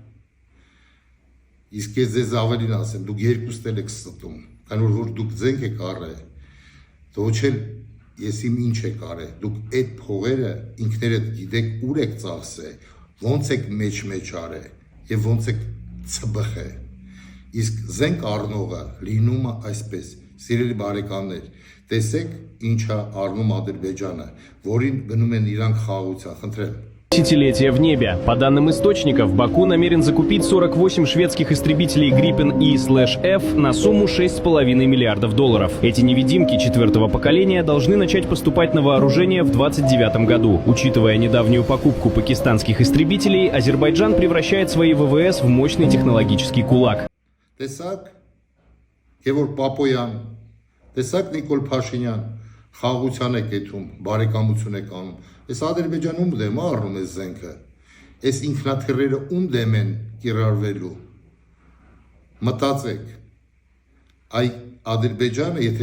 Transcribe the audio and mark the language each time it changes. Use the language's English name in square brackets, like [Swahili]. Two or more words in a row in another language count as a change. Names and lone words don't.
[Armenian] Իսկ ես ձեզ ավելին ասեմ, դուք երկուստ էլ եք ստում, քանի որ դուք զենք եք առել, ոչ էլ ես իմ ինչ եք արել, դուք այդ փողերը ինքներդ գիտեք ուր եք ծախսել, ոնց եք մեջ արել եւ ոնց եք ծբխել։ Իսկ զենք առնողը լինում է այսպես, սիրելի բարեկամներ, տեսեք ինչա առնում Ադրբեջանը, որին գնում են իրանք խաղաղության, խնդրեմ։ [Russian] Десятилетия в небе. По данным источников, Баку намерен закупить 48 шведских истребителей Gripen E/F на сумму $6,5 миллиардов. Эти невидимки 4-го поколения должны начать поступать на вооружение в 2029 году. Учитывая недавнюю покупку пакистанских истребителей, Азербайджан превращает свои ВВС в мощный технологический кулак. [Armenian] Տեսակ Գևորգ Պապոյան, տեսակ Նիկոլ Փաշինյան, խաղաղության եք եթում, բարեկամություն եք անում։ Այս Ադրբեջանը ում դեմ է առնում այս զենքը։ Այս ինքնաթիռերը ում դեմ են կիրառվելու։ Մտածեք։ Այ Ադրբեջանը, եթե